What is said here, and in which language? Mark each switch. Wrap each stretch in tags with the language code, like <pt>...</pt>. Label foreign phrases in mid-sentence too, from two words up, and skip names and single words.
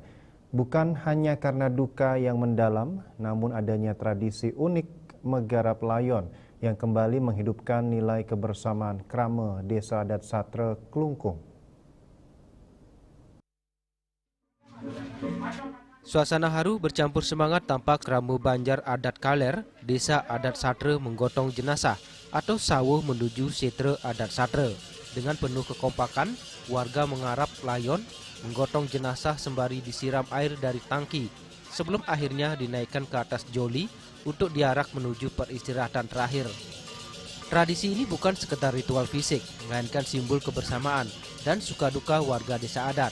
<id>Bukan hanya karena duka yang mendalam, namun adanya tradisi unik Megarap Layon yang kembali menghidupkan nilai kebersamaan krama Desa Adat Satre Klungkung. Suasana haru bercampur semangat tampak krama Banjar Adat Kaler, Desa Adat Satre menggotong jenazah atau sawuh menuju setra Adat Satre. Dengan penuh kekompakan, warga mengarap layon, menggotong jenazah sembari disiram air dari tangki, sebelum akhirnya dinaikkan ke atas joli untuk diarak menuju peristirahatan terakhir. Tradisi ini bukan sekedar ritual fisik, melainkan simbol kebersamaan dan suka-duka warga desa adat.</id>